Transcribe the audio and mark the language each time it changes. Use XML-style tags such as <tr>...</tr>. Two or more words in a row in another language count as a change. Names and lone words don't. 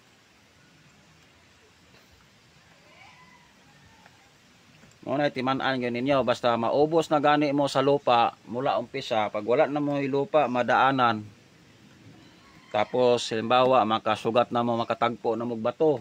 <ceb>Mo na timan-an gyud ninyo basta maubos na gani mo sa lupa</ceb> <tl>mula umpisa,</tl> <ceb>pag wala na mo lupa madaanan. Tapos halimbawa makasugat na mo makatagpo na mo bato.</ceb>